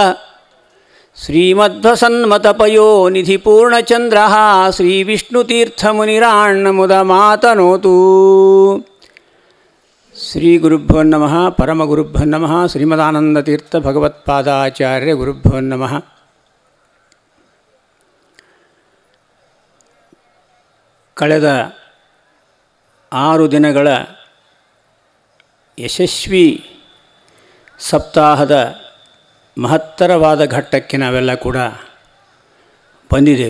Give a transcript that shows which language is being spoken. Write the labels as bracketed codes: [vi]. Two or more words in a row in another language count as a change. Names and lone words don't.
[sa] श्रीमध्वसन्मतपयो निधिपूर्णचन्द्रः श्रीविष्णुतीर्थमुनिराण्मुदमातनोतु। श्रीगुरुभ्यो नमः परमगुरुभ्यो नमः श्रीमदानन्दतीर्थभगवत्पादाचार्यगुरुभ्यो नमः। [kn] ಕಳೆದ 6 ದಿನಗಳ ಯಶಸ್ವಿ ಸಪ್ತಾಹದ ಮಹತ್ತರವಾದ ಘಟ್ಟಕ್ಕೆ ನಾವೆಲ್ಲ ಕೂಡ ಬಂದಿದ್ದೇವೆ.